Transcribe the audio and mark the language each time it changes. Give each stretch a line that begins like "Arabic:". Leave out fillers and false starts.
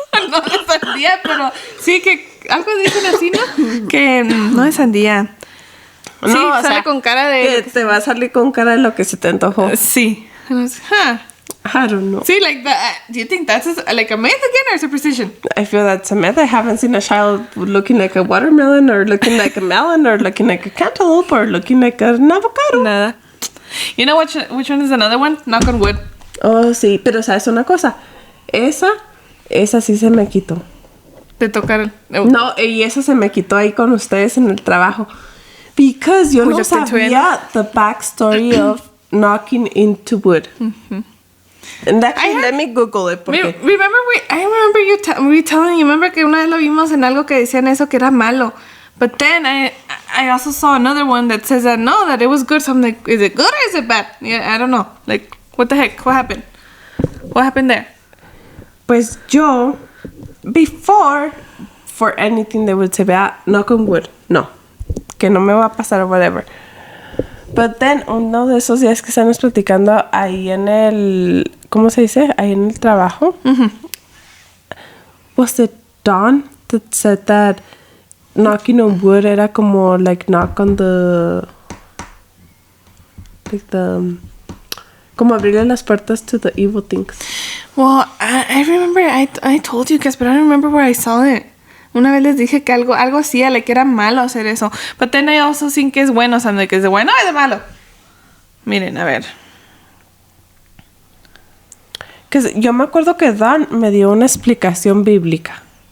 Spanish: No de sandía, pero sí que algo dicen así, ¿no? Que no es sandía. No, sí, o sale sea, con cara de... que te va a salir con cara de lo que se te antojó. Sí.
English: And I was, huh. I don't know.
Spanish: Sí,
English: like that. Do you think that's like a myth again or a superstition? I feel that's a myth. I haven't seen a child looking like a watermelon or looking like a melon or looking like a cantaloupe or looking like an avocado.
Spanish: Nada.
English: You know which one is another one? Knock on wood.
Spanish: Oh, sí, pero ¿sabes una cosa? Esa sí se me quitó. Te tocaron. No, y esa se me quitó ahí con ustedes en el trabajo.
English: Because
Spanish: yo no sabía
English: the backstory of knocking into wood. And actually, let me Google it. I remember you telling you.
Spanish: Remember que una vez lo vimos en algo que decían eso que era malo.
English: But then I also saw another one that says that no, that it was good. So I'm like, is it good or is it bad? Yeah, I don't know. Like, what the heck? What happened? What happened there?
Spanish: Pues yo,
English: before, for anything they would say, knock on wood.
Spanish: No, que no me va a pasar
English: or whatever. But then,
Spanish: uno de esos días que estamos platicando ahí en el, ¿cómo se dice? Ahí en el trabajo.
English: Was it Dawn that said that knocking on wood
Spanish: era como,
English: like, knock on the, like the,
Spanish: como abrirle las puertas
English: to the evil things. Well, I remember I told you guys, but I don't remember where I saw it.
Spanish: Una vez les dije que algo hacía, like, que era malo hacer eso.
English: But then I also think
Spanish: que es bueno, o sea, que es de bueno o es de malo. Miren, a ver. Que yo me acuerdo que Dan me dio una explicación bíblica.